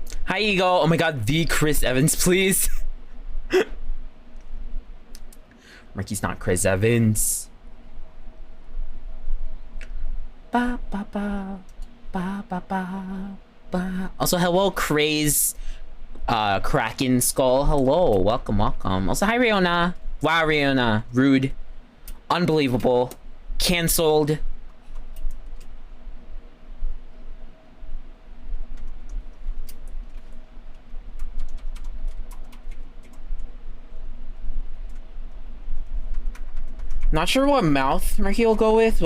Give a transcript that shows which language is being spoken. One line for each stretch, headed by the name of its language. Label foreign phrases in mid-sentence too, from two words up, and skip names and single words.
English: Hi, Eagle. Oh my god, the Chris Evans, please. Marky's not Chris Evans. Ba ba ba ba ba ba ba. Also, hello, Craze. Kraken Skull. Hello, welcome, welcome. Also, hi, Riona. Wow, Riona. Rude. Unbelievable. Cancelled. Not sure what mouth Marky will go with.